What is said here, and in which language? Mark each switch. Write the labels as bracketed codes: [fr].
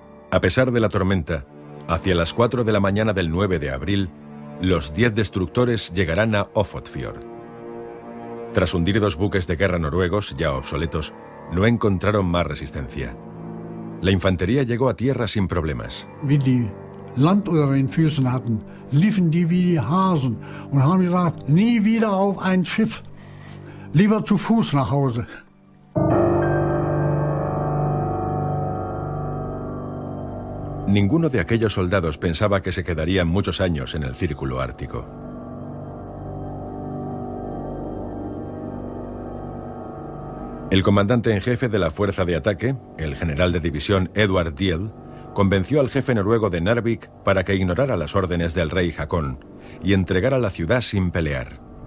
[es] A pesar de la tormenta, hacia las 4 de la mañana del 9 de abril, los 10 destructores llegarán a Ofotfjord. Tras hundir 2 buques de guerra noruegos, ya obsoletos, no encontraron más resistencia. La infantería llegó a tierra sin problemas. [de] Wie die Land unter den Füßen hatten, liefen die wie die Hasen und haben gesagt, nie wieder auf ein Schiff, lieber zu Fuß nach Hause. [es] Ninguno de aquellos soldados pensaba que se quedarían muchos años en el círculo ártico. El comandante en jefe de la fuerza de ataque, el general de división Edvard Diel, convenció al jefe noruego de Narvik para que ignorara las órdenes del rey Haakon y entregara la ciudad sin pelear.